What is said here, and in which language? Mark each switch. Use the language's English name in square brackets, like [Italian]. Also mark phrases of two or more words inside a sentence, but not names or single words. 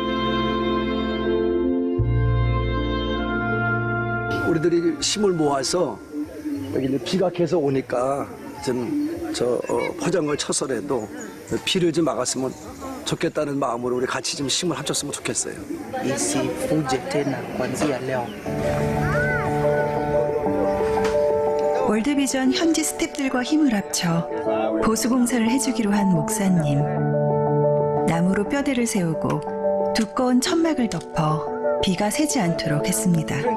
[Korean] 우리들이 힘을 모아서 여기 이제 비가 계속 오니까 좀 포장을 쳐서라도 비를 좀 막았으면 좋겠다는 마음으로 우리 같이 좀 힘을 합쳤으면 좋겠어요. [Swahili] Isifuje tena kuanzia leo. [Korean] 월드비전 현지 스태프들과 힘을 합쳐 보수공사를 해주기로 한 목사님. 나무로 뼈대를 세우고 두꺼운 천막을 덮어 비가 새지 않도록 했습니다.